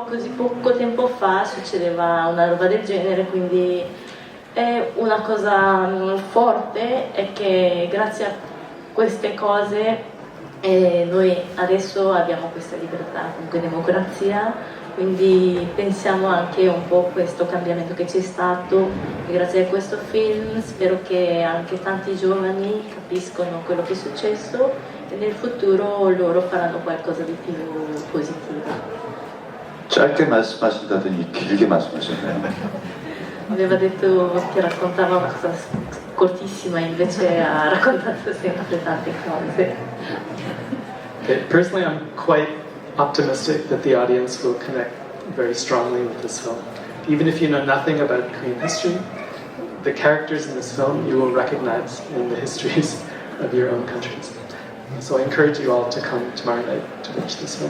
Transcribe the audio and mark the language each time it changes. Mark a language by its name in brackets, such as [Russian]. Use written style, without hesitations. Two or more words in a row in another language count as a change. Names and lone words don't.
[Italian] così poco tempo fa succedeva una roba del genere, quindi è una cosa forte, è che grazie a queste cose noi adesso abbiamo questa libertà, comunque democrazia, quindi pensiamo anche un po' a questo cambiamento che c'è stato, e grazie a questo film spero che anche tanti giovani capiscono quello che è successo e nel futuro loro faranno qualcosa di più positivo. [Korean] 짧게 말씀하신다더니 길게 말씀하셨네요. [Italian] Aveva detto che raccontava una cosa cortissima, invece ha raccontato sempre tante cose. [English] Okay, personally, I'm quite optimistic that the audience will connect very strongly with this film. Even if you know nothing about Korean history, the characters in this film you will recognize in the histories of your own countries. So I encourage you all to come tomorrow night to watch this film.